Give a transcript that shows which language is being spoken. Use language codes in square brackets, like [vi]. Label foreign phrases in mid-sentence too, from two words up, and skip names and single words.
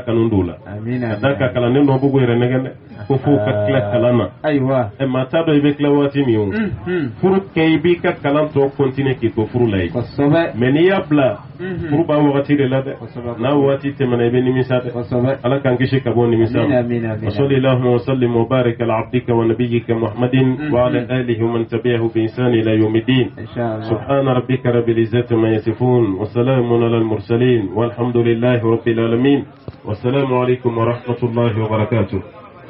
[bm] kanu d'u la ka da ka kalanden dɔ b'u yɛrɛ nɛgɛn dɛ ko fo ka tila kalan na maa t'a dɔn i bɛ tila waati min o furu kɛ i b'i ka kalan tɔ continuer k'i to furu la ye mais n'i y'a bila furu b'a wagati de la dɛ n'a wagati tɛmɛna i bɛ nimisa dɛ Ala k'an kisi ka bɔ nimisa ma [ar] وصلى الله وسلم وبارك على عبدك ونبيك محمد وعلى آله ومن تبعه بإحسان إلى يوم الدين سبحان ربك رب العزة عما يصفون وسلام على المرسلين والحمد لله رب العالمين والسلام عليكم ورحمة الله وبركاته.